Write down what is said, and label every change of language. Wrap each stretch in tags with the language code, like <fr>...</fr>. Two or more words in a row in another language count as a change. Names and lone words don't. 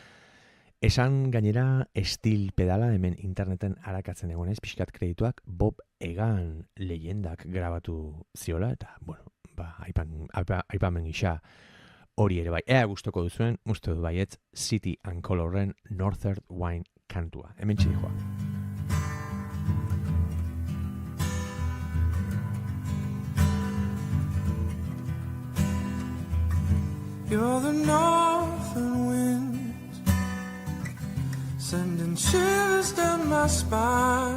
<eu>Esan gainera steel pedala hemen interneten arakatzen egonez, pixkat kredituak Bob Egan leyendak grabatu ziola, eta aipamen gisa hori ere bai. Ea gustoko duzuen, uste dut baietz, City and Colorren Northern Wine kantua. Hemen txidejoa.</eu> <en>You're the northern wind, sending shivers down my spine.</en>